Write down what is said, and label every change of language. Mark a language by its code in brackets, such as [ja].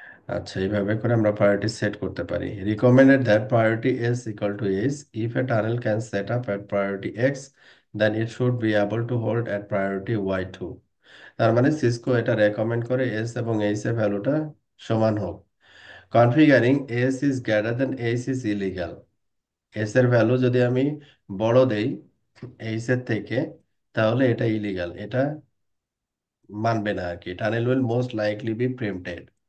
[bn] আচ্ছা, এইভাবে করে আমরা প্রায়োরিটি সেট করতে পারি। [en] Recommended that priority is equal to is if a tunnel can set up at priority x, then it should be able to hold at priority y2। [bn] তার মানে Cisco এটা recommend করে এস এবং H এর ভ্যালুটা সমান হোক। [en] Configuring S is greater than H is illegal. [bn] S এর ভ্যালু যদি আমি বড় দেই এইচ এর থেকে, তাহলে এটা ইলিগাল, এটা মানবে না আর কি, [en] Tunnel will most likely be preempted.